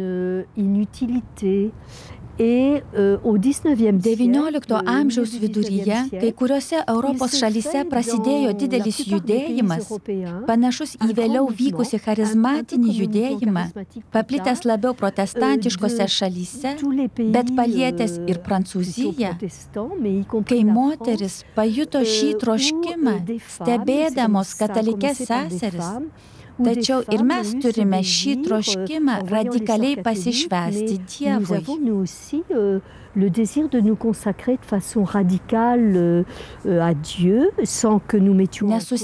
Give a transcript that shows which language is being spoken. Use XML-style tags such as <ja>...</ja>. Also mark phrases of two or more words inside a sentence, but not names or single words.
<lt>XIX amžiaus viduryje, kai kuriuose Europos šalyse prasidėjo didelis judėjimas, panašus į vėliau vykusi charizmatinį judėjimą, paplitęs labiau protestantiškose šalyse, bet palietęs ir Prancūziją, kai moteris pajuto šį troškimą, stebėdamos katalikes seseris. Tačiau ir mes turime šį troškimą radikaliai pasišvęsti Dievui.</lt> <fr>Le désir de nous consacrer de façon radicale à Dieu, sans que nous mettions en cause</fr>